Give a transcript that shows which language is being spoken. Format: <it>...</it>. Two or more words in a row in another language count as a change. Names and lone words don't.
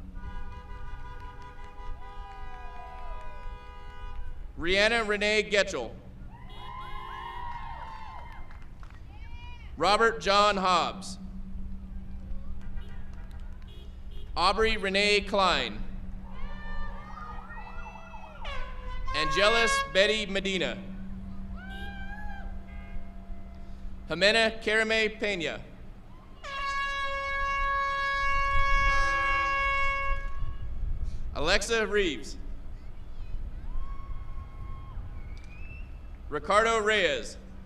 <en>Rihanna Renee Getchell. Robert John Hobbs. Aubrey Renee Klein. Angelis Betty Medina. Jimena Carame Pena. Alexa Reeves. Ricardo Reyes.</en>